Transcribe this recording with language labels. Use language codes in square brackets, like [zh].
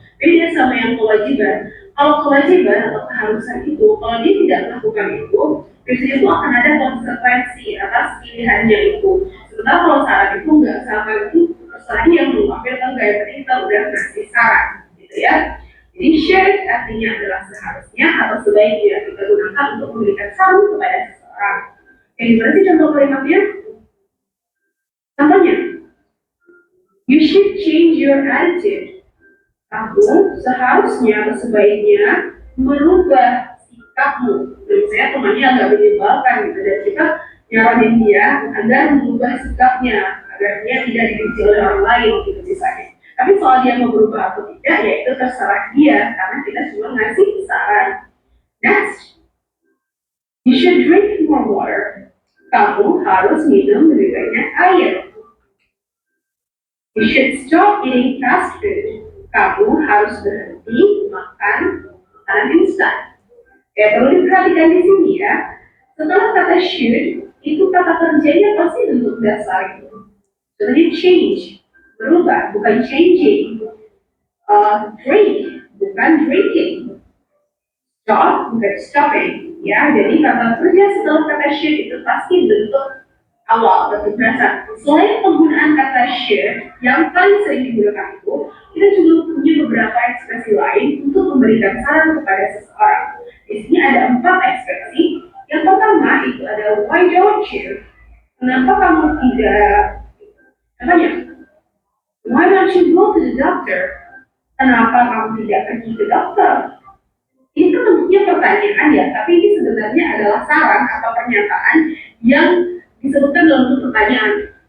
[id] Beda sama yang kewajiban. Kalau kewajiban atau keharusan itu, kalau dia tidak melakukan itu, biasanya itu akan ada konsekuensi atas pilihannya itu. Sementara kalau saran itu nggak sama itu, terserah dia yang mau ambil atau nggak, yang penting kita udah ngasih saran, gitu ya. Jadi should artinya adalah seharusnya atau sebaiknya kita gunakan untuk memberikan saran kepada seseorang. Yang gimana sih contoh kalimatnya? [en] Contohnya, you should change your attitude. [id] Kamu seharusnya atau sebaiknya merubah sikapmu. Dan saya temannya agak menyebalkan gitu, dan kita nyaranin dia agar mengubah sikapnya agar dia tidak dibenci oleh orang lain gitu misalnya. Tapi soal dia mau berubah atau tidak, ya itu terserah dia karena kita cuma ngasih saran. [en] Next, you should drink more water. [id] Kamu harus minum lebih banyak air. [en] You should stop eating fast food. [id] Kamu harus berhenti makan makanan instan. Ya perlu diperhatikan di sini ya. Setelah kata should, itu kata kerjanya pasti bentuk dasar itu. Jadi change, berubah, bukan changing. Drink, bukan drinking. Stop, bukan stopping. Ya, jadi kata kerja setelah kata should itu pasti bentuk awal, bentuk dasar. Selain penggunaan kata should, yang paling sering digunakan itu, kita juga punya beberapa ekspresi lain untuk memberikan saran kepada seseorang. Di sini ada 4 ekspresi. Yang pertama itu ada [en] why don't you? [id] Kenapa kamu tidak? [en] Katanya, why don't you go to the doctor? [id] Kenapa kamu tidak pergi ke dokter? Ini kan bentuknya pertanyaan ya, tapi ini sebenarnya adalah saran atau pernyataan yang disebutkan dalam bentuk pertanyaan.